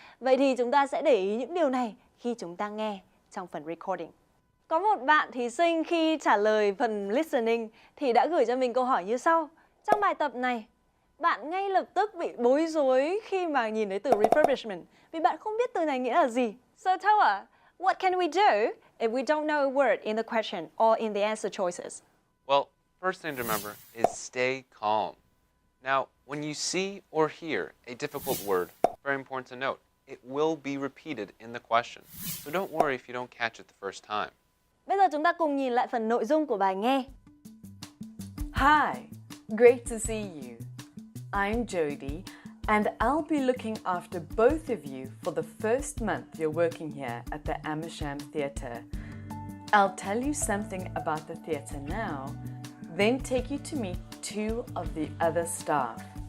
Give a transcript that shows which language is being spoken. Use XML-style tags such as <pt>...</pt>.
<vi>Vậy thì chúng ta sẽ để ý những điều này khi chúng ta nghe trong phần recording. Có một bạn thí sinh khi trả lời phần listening thì đã gửi cho mình câu hỏi như sau. Trong bài tập này, bạn ngay lập tức bị bối rối khi mà nhìn thấy từ refurbishment vì bạn không biết từ này nghĩa là gì.</vi> <en>So Thao, What can we do if we don't know a word in the question or in the answer choices? Well, first thing to remember is stay calm. Now, when you see or hear a difficult word, very important to note, it will be repeated in the question. So don't worry if you don't catch it the first time.</en> <vi>Bây giờ chúng ta cùng nhìn lại phần nội dung của bài nghe.</vi> <en>Hi, great to see you. I'm Jody, and I'll be looking after both of you for the first month you're working here at the Amersham Theatre. I'll tell you something about the theatre now, then take you to meet two of the other staff.</en>